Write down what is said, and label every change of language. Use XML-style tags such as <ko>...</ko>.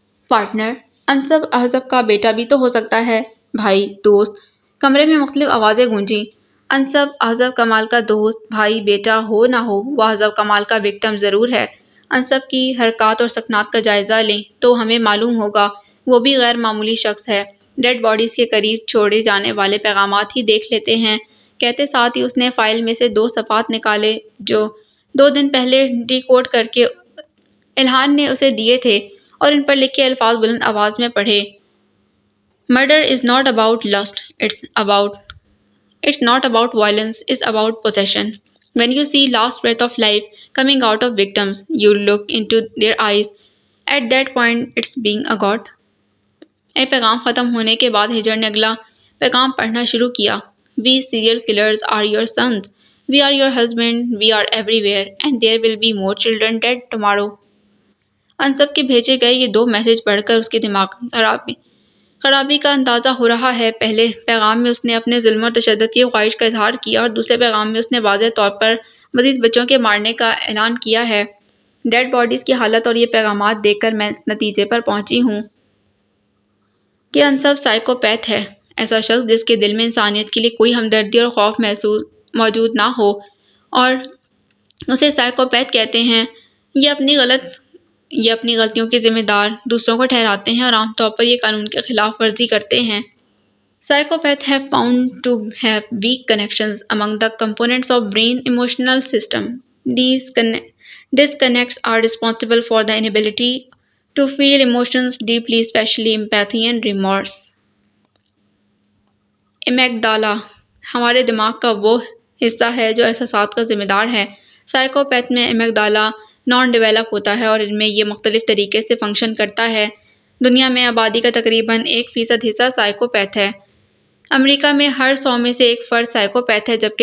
<ur>Partner, انصب اعظم کا بیٹا بھی تو ہو سکتا ہے، بھائی، دوست۔ کمرے میں مختلف آوازیں گونجیں۔ انصب اعظم کمال کا دوست، بھائی، بیٹا ہو نہ ہو، وہ اعظم کمال کا وکٹم ضرور ہے۔ انصب کی حرکات اور سکنات کا جائزہ لیں تو ہمیں معلوم ہوگا وہ بھی غیر معمولی شخص ہے۔ ڈیڈ باڈیز کے قریب چھوڑے جانے والے پیغامات ہی دیکھ لیتے ہیں۔ کہتے ساتھ ہی اس نے فائل میں سے 2 صفحات نکالے جو 2 دن پہلے ڈی کوڈ کر کے الہان نے اسے دیے تھے، اور ان پر لکھے الفاظ بلند آواز میں پڑھے۔</ur> <en>Murder is not about lust, it's not about violence, it's about possession. When you see last breath of life coming out of victims, you look into their eyes. At that point, it's being a god.</en> <ur>اے پیغام ختم ہونے کے بعد ہجر نے اگلا پیغام پڑھنا شروع کیا۔</ur> <en>We serial killers are your sons. We are your husband, we are everywhere, and there will be more children dead tomorrow.</en> <ur>انصب کے بھیجے گئے یہ دو میسج پڑھ کر اس کے دماغ میں خرابی کا اندازہ ہو رہا ہے۔ پہلے پیغام میں اس نے اپنے ظلم و تشدد کی خواہش کا اظہار کیا اور دوسرے پیغام میں اس نے واضح طور پر مزید بچوں کے مارنے کا اعلان کیا ہے۔ ڈیڈ باڈیز کی حالت اور یہ پیغامات دیکھ کر میں اس نتیجے پر پہنچی ہوں کہ انصب سائیکوپیتھ ہے، ایسا شخص جس کے دل میں انسانیت کے لیے کوئی ہمدردی اور خوف موجود نہ ہو، اور اسے سائیکوپیتھ کہتے ہیں۔ یہ اپنی غلطیوں کے ذمہ دار دوسروں کو ٹھہراتے ہیں اور عام طور پر یہ قانون کی خلاف ورزی کرتے ہیں۔</ur> <en>Psychopaths have found to have weak connections among the components of brain emotional system. These disconnects are responsible for the inability to feel emotions deeply, especially empathy and remorse.</en> <ur>امیگڈالا ہمارے دماغ کا وہ حصہ ہے جو احساسات کا ذمہ دار ہے۔ سائیکوپیتھ میں امیگڈالا نان ڈیولپ ہوتا ہے اور ان میں یہ مختلف طریقے سے فنکشن کرتا ہے۔ دنیا میں آبادی کا تقریباً 1% حصہ سائیکوپیتھ ہے۔ امریکہ میں ہر 100 میں سے ایک فرد سائیکوپیتھ ہے،</ur>